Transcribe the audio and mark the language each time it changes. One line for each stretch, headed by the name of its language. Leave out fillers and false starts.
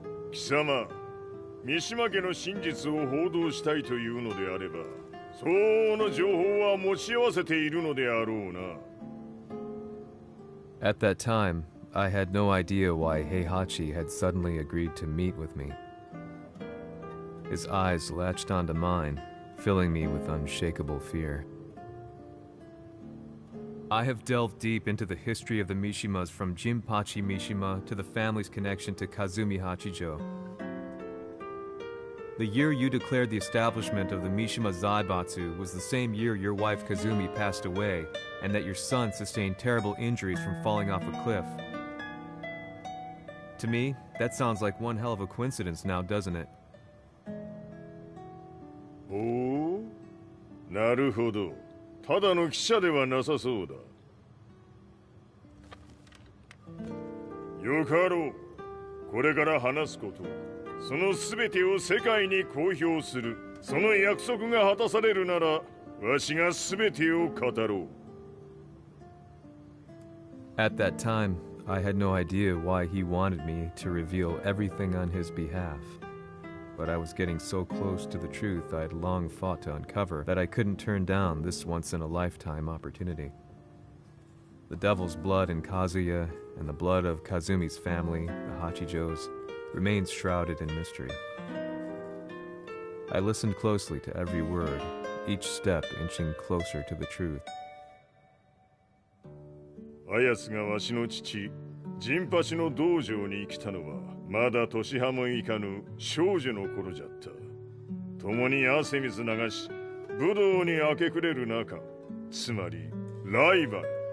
Japanese: Kisama, Mishima 家の真実を報道したいというのであれば、相応の情報は持ち合わせているのであろうな。
English: At that time, I had no idea why Heihachi had suddenly agreed to meet with me. His eyes latched onto mine, filling me with unshakable fear. I have delved deep into the history of the Mishimas from Jinpachi Mishima to the family's connection to Kazumi Hachijo. The year you declared the establishment of the Mishima Zaibatsu was the same year your wife Kazumi passed away, and that your son sustained terrible injuries from falling off a cliff. To me, that sounds like one hell of a coincidence now, doesn't it?
Japanese: おお、なるほど。ただの記者ではなさそうだ。よかろう。これから話すこと、その全てを世界に公表する。その約束が果たされるなら、わしが全てを語ろう。
English: At that time, I had no idea why he wanted me to reveal everything on his behalf. But I was getting so close to the truth I had long fought to uncover that I couldn't turn down this once-in-a-lifetime opportunity. The devil's blood in Kazuya and the blood of Kazumi's family, the Hachijos, remains shrouded in mystery. I listened closely to every word, each step inching closer to the truth.
Japanese: あやつがわしの父、ジンパチの道場に来たのは、まだ年端もいかぬ少女の頃じゃった。共に汗水流し、武道に明け暮れる中、つまりライバル。